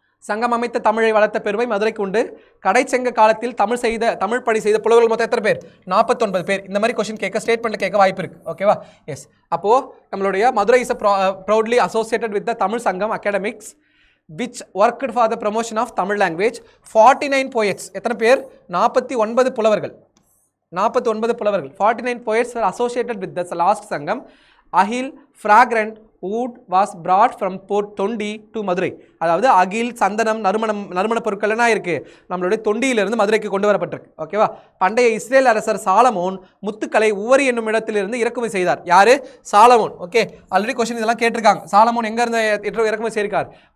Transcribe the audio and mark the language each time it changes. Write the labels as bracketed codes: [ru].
[ta] சங்கம் அமைத்த தமிழை வளர்த்த பெருமை மதுரைக்கு உண்டு. கடைச்சங்க காலத்தில் தமிழ் பணி செய்த புலவர்கள் மொத்தம் எத்தனை பேர்? 49 பேர். இந்த மாதிரி கொஸ்டின் கேட்க ஸ்டேட்மெண்ட்டில் கேட்க வாய்ப்பு இருக்குது. ஓகேவா? எஸ், அப்போது நம்மளுடைய Madurai [en] Is proudly associated with the Tamil Sangam academics which worked for the promotion of Tamil language. 49 poets. [ta] எத்தனை பேர்? 49 புலவர்கள். [en] 49 poets were associated with the last sangam. Ahil, fragrant wood was brought from Port Tondi to Madurai. [ta] அதாவது அகில், சந்தனம், நறுமண பொருட்கள் என்ன இருக்குது? நம்மளுடைய தொண்டியிலிருந்து மதுரைக்கு கொண்டு வரப்பட்டிருக்கு. ஓகேவா? பண்டைய இஸ்ரேல் அரசர் சாலமோன் முத்துக்களை உவரி என்னும் இடத்திலிருந்து இறக்குமதி செய்தார். யாரு? சாலமோன். ஓகே, ஆல்ரெடி கொஸ்டின் இதெல்லாம் கேட்டிருக்காங்க. சாலமோன் எங்க இருந்து இறக்குமதி செய்திருக்கார்?